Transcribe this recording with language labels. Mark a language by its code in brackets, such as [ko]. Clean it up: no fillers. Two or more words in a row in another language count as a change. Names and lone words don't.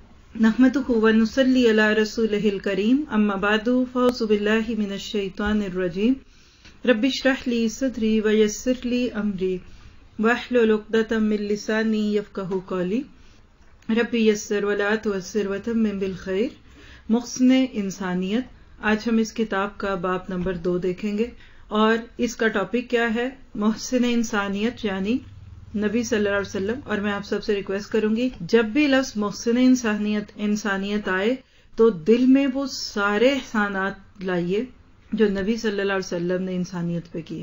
[ar] نحمده ونصلي على رسوله الكريم أما بعد فأعوذ بالله من الشيطان الرجيم رب اشرح لي صدري ويسر لي أمري واحلل عقدة من لساني يفقهوا قولي رب يسر ولا تعسر وتمم بالخير. [ur] محسن انسانیت. آج ہم اس کتاب کا باب نمبر 2 دیکھیں گے اور اس کا ٹاپک کیا ہے، محسن انسانیت یعنی نبی [ar] صلى الله عليه وسلم. [ur] اور میں آپ سب سے ریکوئسٹ کروں گی، جب بھی لفظ محسن انسانیت آئے تو دل میں وہ سارے احسانات لائیے جو نبی [ar] صلى الله عليه وسلم [ur] نے انسانیت پہ کیے.